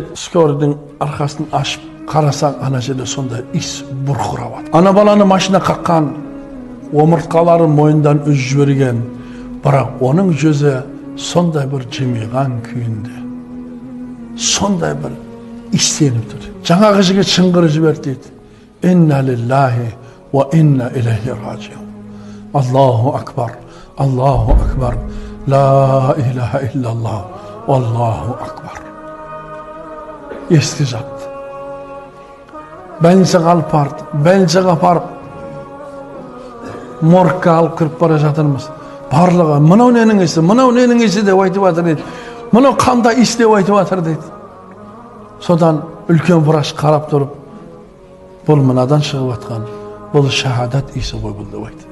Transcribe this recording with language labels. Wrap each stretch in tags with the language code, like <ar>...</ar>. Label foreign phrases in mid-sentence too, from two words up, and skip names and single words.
<kk>Скорыйдың арқасын ашып қарасаң, ана жерде сондай ис бұрқырап жатыр. Ана баланы машина қаққан, омыртқалары мойындан үзіп жіберген. Бірақ оның жүзі сондай бір жымиған күйінде. Сондай бір істеніп тұр. Жаңағы жігіт шыңғырып жіберді дейді.</kk> <ar>إنا لله وإنا إليه راجعون. الله أكبر. الله أكبر. لا إله إلا الله. الله أكبر.</ar> <kk>Esti жатты. Больницаға алып барды. Больницаға барып моргқа алып кіріп бара жатырмыз. Барлығы мынау ненің ісі, мынау ненің ісі деп айтып жатыр дейді. Мынау қандай іс деп айтып жатыр дейді. Содан үлкен врач қарап тұрып, бұл мынадан шығып жатқан, бұл шахадат исі ғой бұл деп айтты.</kk>